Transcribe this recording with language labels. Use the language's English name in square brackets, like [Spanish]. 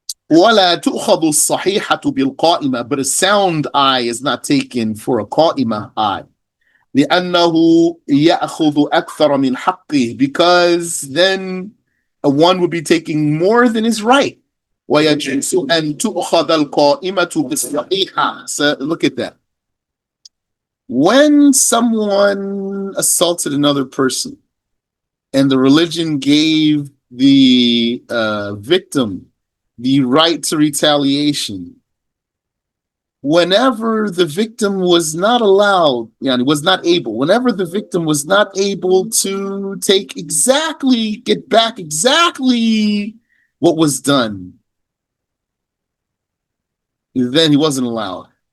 [Arabic] وَلَا تُؤْخَذُ الصَّحِيحَةُ بِالْقَائِمَةِ. [English] But a sound eye is not taken for a qa'ima eye. [Arabic] لأنه يأخذ أكثر من حقه, [English] because then one would be taking more than his right. [Arabic] ويجوز أن تؤخذ القائمة بالصحيحة. [English] So look at that. When someone assaulted another person and the religion gave the victim the right to retaliation, whenever the victim was not allowed, whenever the victim was not able to get back exactly what was done, then he wasn't allowed.